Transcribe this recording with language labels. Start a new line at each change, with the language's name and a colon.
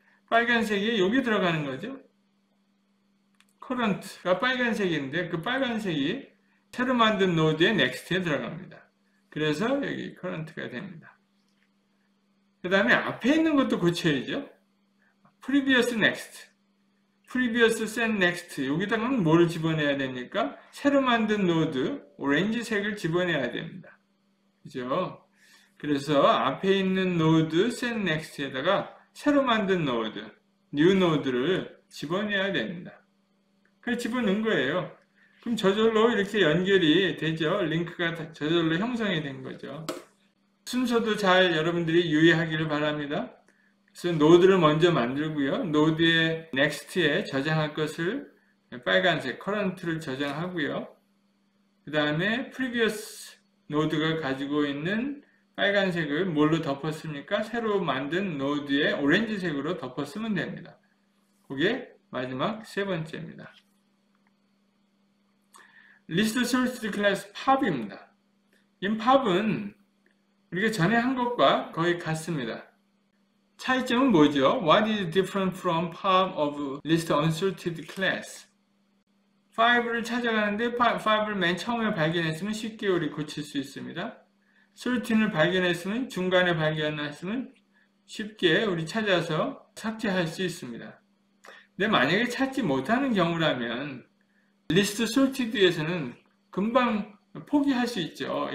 Korean: 빨간색이 여기 들어가는 거죠. current가 빨간색인데 그 빨간색이 새로 만든 노드의 next에 들어갑니다. 그래서 여기 current가 됩니다. 그 다음에 앞에 있는 것도 고쳐야죠. previous next, previous set next 여기다가는 뭘 집어내야 됩니까? 새로 만든 노드 오렌지색을 집어내야 됩니다. 그죠? 그래서 앞에 있는 노드 set next에다가 새로 만든 노드 new node를 집어내야 됩니다. 그래서 집어넣은 거예요. 그럼 저절로 이렇게 연결이 되죠. 링크가 저절로 형성이 된 거죠. 순서도 잘 여러분들이 유의하기를 바랍니다. 그래서 노드를 먼저 만들고요. 노드의 next에 저장할 것을 빨간색 current를 저장하고요. 그 다음에 previous 노드가 가지고 있는 빨간색을 뭘로 덮었습니까? 새로 만든 노드의 오렌지색으로 덮었으면 됩니다. 그게 마지막 세 번째입니다. List Sorted Class POP입니다. 이 POP은 우리가 전에 한 것과 거의 같습니다. 차이점은 뭐죠?
English: What is different from POP of List Unsorted Class?
Korean: 5를 찾아가는데 5를 맨 처음에 발견했으면 쉽게 우리 고칠 수 있습니다. sorting을 발견했으면 중간에 발견했으면 쉽게 우리 찾아서 삭제할 수 있습니다. 근데 만약에 찾지 못하는 경우라면 리스트 sorted에서는 금방 포기할 수 있죠.